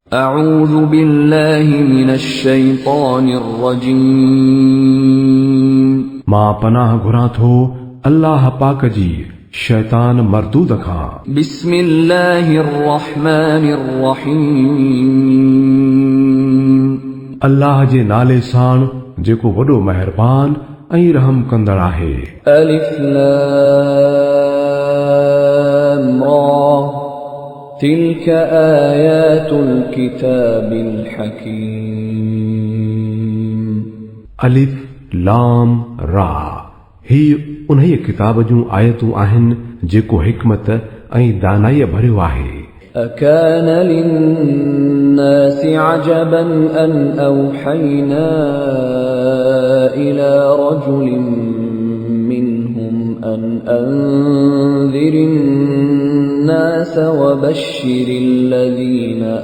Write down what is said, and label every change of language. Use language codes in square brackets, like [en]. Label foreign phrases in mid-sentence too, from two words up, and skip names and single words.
[ar] أعوذ بالله من الشيطان الرجيم [sd] मां पनाह घुरां थो अल्लाह पाक जी शैतान मरदूद खां। [ar] بسم الله الرحمن الرحيم [sd] अल्लाह जे नाले साण जेको वॾो मेहरबान ऐं रहम कंदड़ आहे। [ar] ألف لام را تلك آيات الكتاب الحكيم [sd] अलिफ लाम रा ही उन्हीअ किताब जूं आयतूं आहिनि जेको हिकमत ऐं दानाईअ भरियो आहे। [ar] أكان للناس عجبا أن أوحينا إلى رجل منهم أن أنذر الناس وبشر الذين